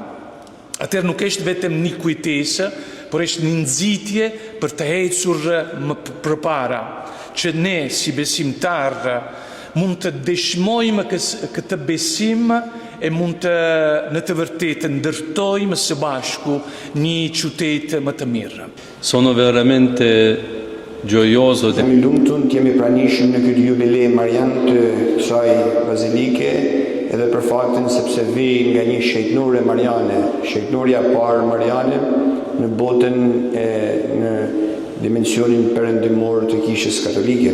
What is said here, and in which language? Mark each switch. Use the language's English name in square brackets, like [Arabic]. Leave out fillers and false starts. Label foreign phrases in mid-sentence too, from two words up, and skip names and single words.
[Albanian] Atër nuk është vetëm një kujtesë, por është një nxitje për të ecur më përpara, që ne si besimtar mund të dëshmojmë këtë besim e mund të në të vërtetë ndërtojmë së bashku një qytet më të mirë. [Italian] Sono veramente gioioso. [Albanian] Jemi lumtur, jemi pranishëm në këtë jubile marian të kësaj bazilike, edhe për faktin sepse vi nga një shejtnore mariane, shejtnoria parë mariane në botën në dimensionin perëndimor të kishës katolike.